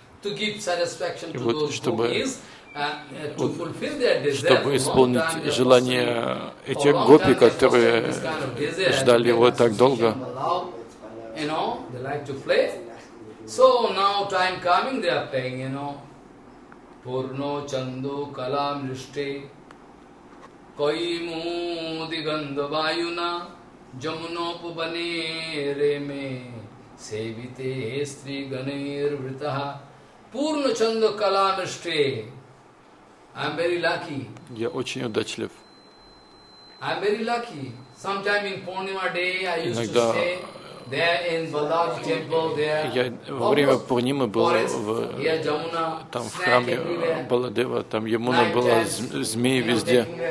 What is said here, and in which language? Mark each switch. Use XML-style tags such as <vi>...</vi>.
<en>To give satisfaction to those gopis, to fulfill their desire.</en> <ru>Чтобы исполнить желание этих гопи, которые ждали его так долго.</ru> <en>You know, they like to play. So now time coming, they are playing, you know.</en> <sa>Пурно чандо калам риште, кайму дигандвайуна, Джамунопубане реме севите стри ганейр вритаха пурна чандо каланаште.</sa> <en>I'm very lucky.</en> <ru>Я очень удачлив.</ru> <en>I'm very lucky. Sometime in Purnima day I used to stay there in Balaji temple there.</en> <ru>Я во время Пурнимы был в там в храме Баладева, там Ямуна была, змеи везде.</ru>